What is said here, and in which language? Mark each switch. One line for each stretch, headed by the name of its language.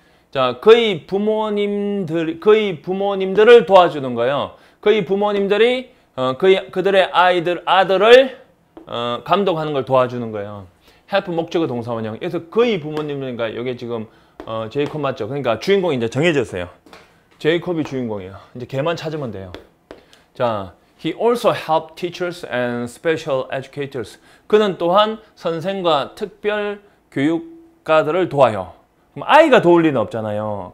Korean: 자, 그의 부모님들을 도와주는 거예요. 그의 부모님들이 그들의 아들을 감독하는 걸 도와주는 거예요. help 목적어 동사 원형. 그래서 그의 부모님이니까 이게 지금 제이콥 맞죠? 그러니까 주인공이 이제 정해졌어요. 제이콥이 주인공이에요. 이제 걔만 찾으면 돼요.
English: 자, he also helped teachers and special educators.
Korean: 그는 또한 선생과 특별 교육가들을 도와요. 그럼 아이가 도울 리는 없잖아요.